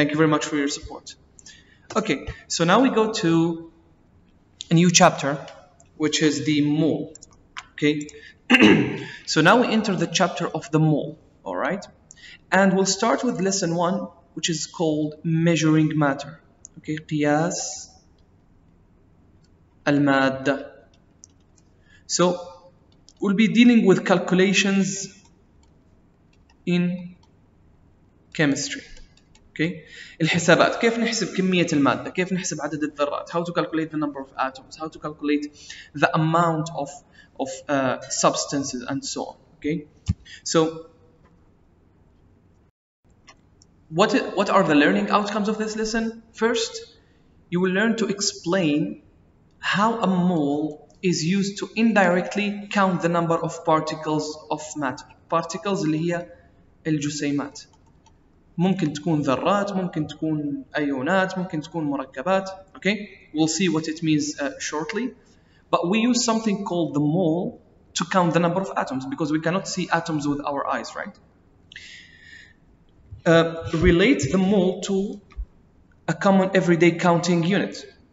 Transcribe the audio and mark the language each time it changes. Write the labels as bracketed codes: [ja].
[en] Thank you very much for your support. Okay, so now we go to a new chapter, which is the mole. Okay, so now we enter the chapter of the mole, all right? And we'll start with lesson 1, which is called measuring matter. [ar] Okay, قياس المادة. [en] So we'll be dealing with calculations in chemistry. Okay, الحسابات، كيف نحسب كمية المادة، كيف نحسب عدد الذرات, how to calculate the number of atoms, how to calculate the amount of substances and so on. Okay, so what are the learning outcomes of this lesson? First, you will learn to explain how a mole is used to indirectly count the number of particles of matter. [ar] Particles اللي هي الجسيمات. ممكن تكون ذرات, ممكن تكون أيونات, ممكن تكون مركبات. [en] Okay, we'll see what it means shortly. But we use something called the mole to count the number of atoms because we cannot see atoms with our eyes, right? Relate the mole to a common everyday counting unit.